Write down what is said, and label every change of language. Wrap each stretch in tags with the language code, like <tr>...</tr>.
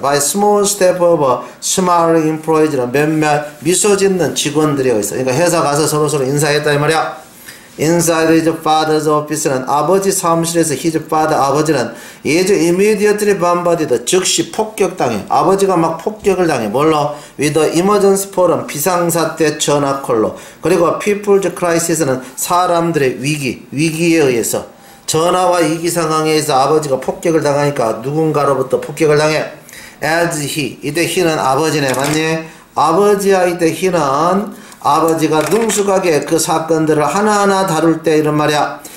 <en>by small step of smiling employees는</en> <ko>몇몇 미소 짓는 직원들이 있어. 그러니까 회사 가서 서로 인사했다 이 말이야.</ko> <en>Inside his father's office는</en> <ko>아버지 사무실에서</ko> <en>his father 아버지는 is immediately bombarded</en> <ko>즉시 폭격당해. 아버지가 막 폭격을 당해. 뭘로?</ko> <en>with the emergency phone</en> <ko>비상사태 전화콜로. 그리고</ko> <en>people's crisis</en> <ko>는 사람들의 위기에 의해서 전화와 위기 상황에 의해서 아버지가 폭격을 당하니까 누군가로부터 폭격을 당해.</ko> <en>as he</en> <ko>이때 he는 아버지네 맞니? 아버지야 이때 he는 아버지가 능숙하게 그 사건들을 하나하나 다룰 때 이런 말이야.</ko>